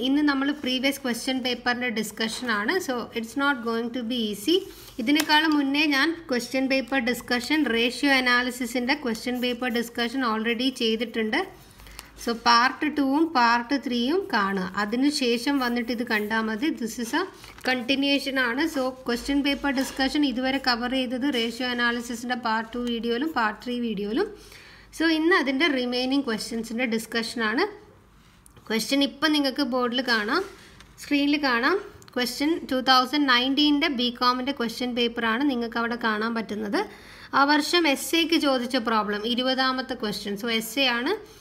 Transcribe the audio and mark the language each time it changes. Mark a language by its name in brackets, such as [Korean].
[Malayalam] ഇന്ന് നമ്മൾ previous question paperന്റെ discussion ആണ്. [English] So it's not going to be easy. [Malayalam] ഇതിനേക്കാളും മുന്നേ ഞാൻ question paper discussion ratio analysis ന്റെ question paper discussion already ചെയ്തിട്ടുണ്ട്. So part 2ഉം part 3ഉം കാണുക. അതിനുശേഷം വന്നിട്ട് ഇത് കണ്ടാൽ മതി. [English] This is a continuation [Malayalam] ആണ്. So question paper discussion ഇതുവരെ cover ചെയ്തത് ratio analysis ന്റെ part 2 വീഡിയോയിലും part 3 വീഡിയോയിലും. So ഇന്ന് അതിന്റെ remaining questions ന്റെ discussion ആണ്. Question ഇപ്പോൾ നിങ്ങൾക്ക് ബോർഡിൽ കാണാം, സ്ക്രീനിൽ കാണാം. ക്വസ്റ്റ്യൻ 2019 ബികോമിൻ്റെ ക്വസ്റ്റ്യൻ പേപ്പറാണ് നിങ്ങൾക്ക് അവിടെ കാണാൻ പറ്റുന്നത്. ആ വർഷം എസ്സേക്ക് ചോദിച്ച പ്രോബ്ലം 20ാമത്തെ ക്വസ്റ്റ്യൻ. സോ എസ്സേ ആണ്.